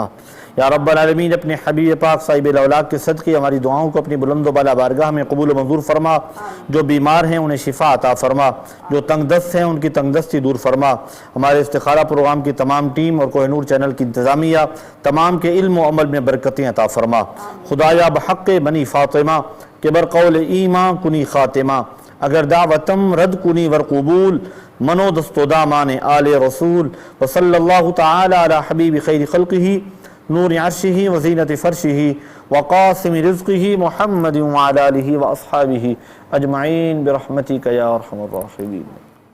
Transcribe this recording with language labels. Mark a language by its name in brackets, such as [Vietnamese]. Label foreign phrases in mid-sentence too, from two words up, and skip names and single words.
[Arabic] یا رب العالمین [Urdu] اپنے حبیب پاک [Arabic] صاحب الاولاق [Urdu] کے صدقے ہماری دعاؤں کو اپنی بلند و بالا بارگاہ میں قبول و منظور فرما. جو بیمار ہیں انہیں شفا عطا فرما، جو تنگ دست ہیں ان کی تنگ دستی دور فرما. ہمارے استخارہ پروگرام کی تمام ٹیم اور کوہ نور چینل کی انتظامیہ تمام کے علم و عمل میں برکتیں عطا فرما. [Persian] خدایا بحق بنی فاطمہ کہ بر قول ایمان کنی خاتمہ، اگر دعوتم رد کنی ور قبول، منو دست و دامان آل رسول. [Arabic] وصلی اللہ تعالی علی حبیب خیر خلقہ نور عرشہ وزینت فرشہ وقاسم رزقہ محمد وعلی آلہ واصحابہ اجمعین برحمتک یا ارحم الراحمین.